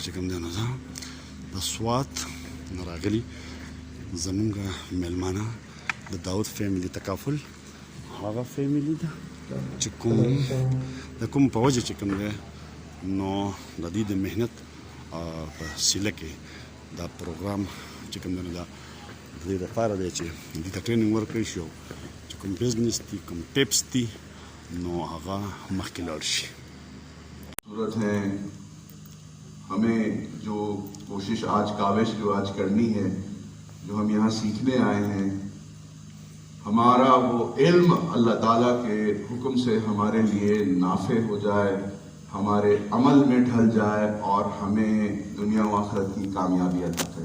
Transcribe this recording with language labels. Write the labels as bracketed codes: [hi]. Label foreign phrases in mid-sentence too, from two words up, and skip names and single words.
[ps] چې کوم دی نو د سوات نه راغلي زموږ میلمانه د داود فیملی تکافل هغه فیملی ده چې کوم د کوم په وجه چې کوم دی نو د دې د محنت په سیله کې دا پروګرام چې کوم دی دا د دې لپاره دی چې دې ته ټریننګ ورکړی شي او چې کوم بزنس دي کوم ټیپس دي نو هغه مخکې لاړ شي. [ur] ضرورت ہے ہمیں جو کوشش آج کاوش جو آج کرنی ہے جو ہم یہاں سیکھنے آئے ہیں ہمارا وہ علم اللہ تعالیٰ کے حکم سے ہمارے لیے نافع ہو جائے ہمارے عمل میں ڈھل جائے اور ہمیں دنیا و آخرت کی کامیابی عطا کرے.